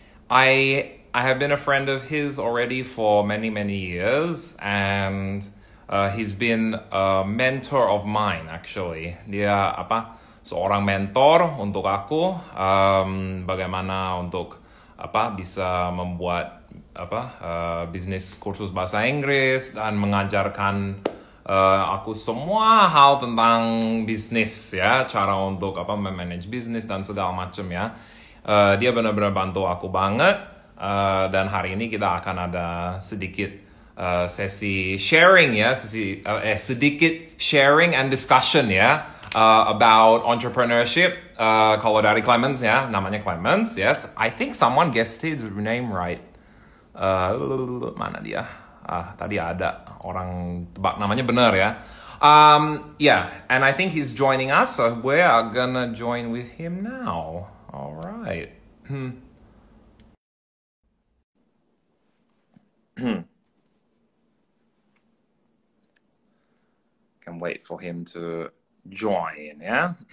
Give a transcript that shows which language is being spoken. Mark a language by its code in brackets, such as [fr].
[en] I have been a friend of his already for many years. And he's been a mentor of mine actually. [id] Dia seorang mentor untuk aku, bagaimana untuk bisa membuat bisnis kursus bahasa Inggris dan mengajarkan aku semua hal tentang bisnis ya, cara untuk memanage bisnis dan segala macam ya. Dia benar-benar bantu aku banget, dan hari ini kita akan ada sedikit sesi sharing ya, sedikit [en] sharing and discussion [id] ya. [en] About entrepreneurship. [id] Kalau dari Clemens ya, namanya Clemens, yes. [en] I think someone guessed his name right. [id] Mana dia? Tadi ada orang tebak namanya benar ya. [en] Yeah, and I think he's joining us, so we are gonna join with him now. All right. Can wait for him to join ya.